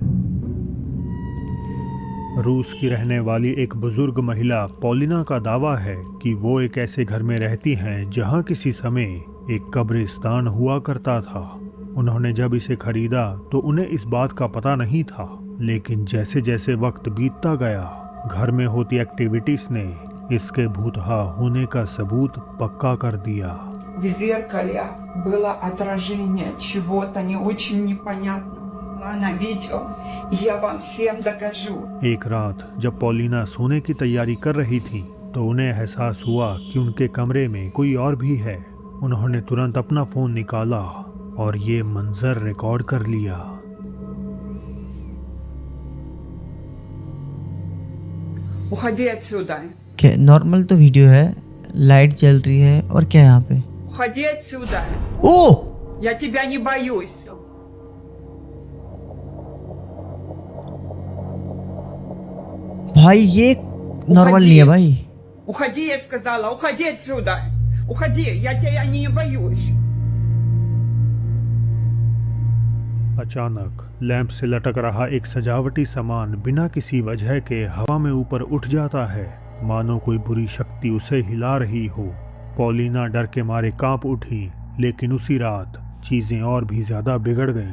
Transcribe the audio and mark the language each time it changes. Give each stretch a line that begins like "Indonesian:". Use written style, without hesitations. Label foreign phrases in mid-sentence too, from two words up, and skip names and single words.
Hindi: रूस की रहने वाली एक बुजुर्ग महिला पॉलिना का दावा है कि वो एक ऐसे घर में रहती हैं जहां किसी समय एक कब्रिस्तान हुआ करता था। उन्होंने जब इसे खरीदा तो उन्हें इस बात का पता नहीं था, लेकिन जैसे जैसे वक्त बीतता गया घर में होती एक्टिविटीज ने इसके भूतहा होने का सबूत पक्का कर दिया।
Russian: В зеркале было отражение чего-то не очень непонятного. На видео, и я вам всем докажу.
Hindi: एक रात जब पॉलिना सोने की तैयारी कर रही थी तो उन्हें एहसास हुआ कि उनके कमरे में कोई और भी है। उन्होंने तुरंत अपना फोन निकाला और ये मंजर रिकॉर्ड कर लिया।
Russian: Уходи отсюда.
Hindi: क्या नॉर्मल तो वीडियो है, लाइट जल रही है, और क्या है यहाँ पे?
Russian: Уходи отсюда. ओ, Я тебя не боюсь.
Hindi: भाई ये नॉर्मल नहीं है भाई।
Russian: Уходи, я сказала. Уходи отсюда. Уходи, я тебя не боюсь.
Hindi: अचानक लैंप से लटक रहा एक सजावटी सामान बिना किसी वजह के हवा में ऊपर उठ जाता है, मानो कोई बुरी शक्ति उसे हिला रही हो। पॉलिना डर के मारे कांप उठी, लेकिन उसी रात चीजें और भी ज्यादा बिगड़ गईं।